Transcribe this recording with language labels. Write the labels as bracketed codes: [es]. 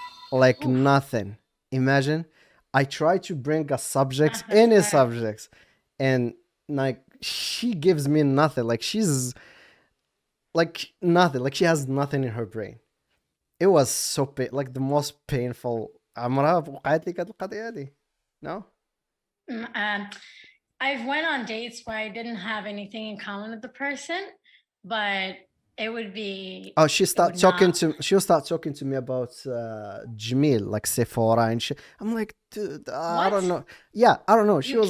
[en] Like nothing. Imagine I try to bring a subject, any subjects, and like she gives me nothing. Like she's like nothing. Like she has nothing in her brain. It was so like the most painful. [ar] عمرها وقعت لي كانت القضية هذه. [en] No? I've went on dates where I didn't have anything in common with the person, but it would be. Oh, she'll start talking to me about Jamil, like Sephora and shit. I'm like, dude, I don't know. Yeah, I don't know. She was